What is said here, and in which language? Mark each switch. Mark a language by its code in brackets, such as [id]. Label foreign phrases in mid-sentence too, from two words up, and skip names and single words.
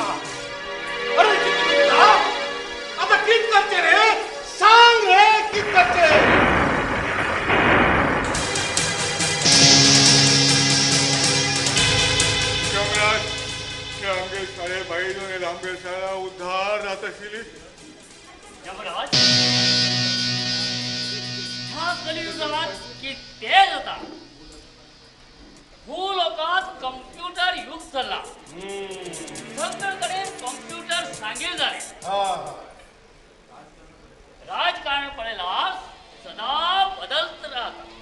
[kok] अरे चित्रगुप्ता, आता कित करचे रे? सांग रे कित करचे? आमगे शाळे बाहेरून आमगे शाळा उद्धार जात आशिल्ली. यमराज ह्या कलियुगात कित्येक जाता. भूलोकात कम्प्युटर युग चलला. सगळीकडे कम्प्युटर सांगेल झाले. [mr] राजकारण पळयला सदा बदलत राहतात.